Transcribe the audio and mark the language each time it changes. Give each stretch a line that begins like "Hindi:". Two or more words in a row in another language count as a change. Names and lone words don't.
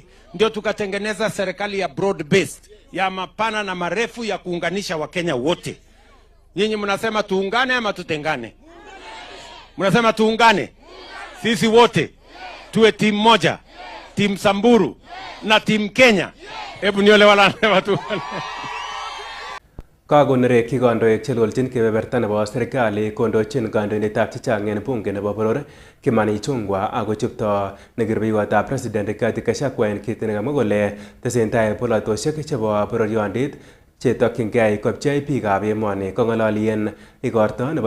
Swahili: Ndio tukatengeneza serikali ya
English: broad based,
Swahili: ya mapana na marefu ya kuunganisha wa Kenya wote. Nyinyi mnasema tuungane ama tutengane? Mnasema tuungane. Sisi wote tuwe timu moja. Timu Samburu na timu Kenya. Hebu niole wala watu.
Kalenjin: Kakonereki kandoik chelolchin kebeberta nebo serikali kondochin kandoindetab chechang en bunge nebo boror Kimani Ichung'wah ako chupto nekirubeiwotab president Rigathi Gachagua en kit nekamwa kole tesentai bolotosiek chebo bororyondit chetokyingei kopchei biikab emoni kong'ololien igorto nebo